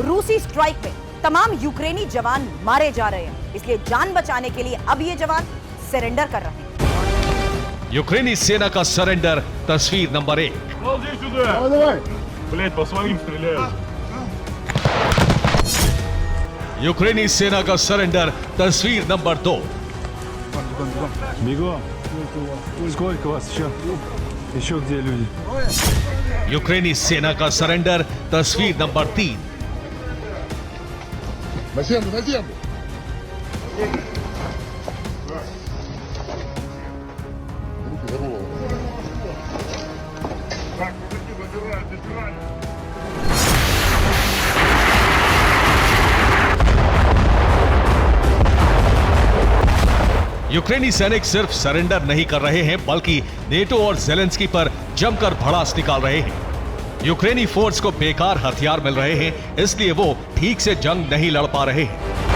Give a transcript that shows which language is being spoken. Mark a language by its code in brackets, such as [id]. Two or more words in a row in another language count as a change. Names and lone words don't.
[hi] रूसी स्ट्राइक में तमाम यूक्रेनी जवान मारे जा रहे हैं, इसलिए जान बचाने के लिए अब ये जवान सरेंडर कर रहे हैं। यूक्रेनी सेना का सरेंडर तस्वीर नंबर 1। यूक्रेनी सेना का सरेंडर तस्वीर नंबर 2। [ru] Сколько вас еще? Еще где люди? [hi] यूक्रेनी सेना का सरेंडर तस्वीर नंबर 3। [ru] На землю, на землю! Руки здорово. Так, забирай. [hi] यूक्रेनी सैनिक सिर्फ सरेंडर नहीं कर रहे हैं बल्कि नेटो और ज़ेलेंस्की पर जमकर भड़ास निकाल रहे हैं। यूक्रेनी फोर्स को बेकार हथियार मिल रहे हैं, इसलिए वो ठीक से जंग नहीं लड़ पा रहे हैं।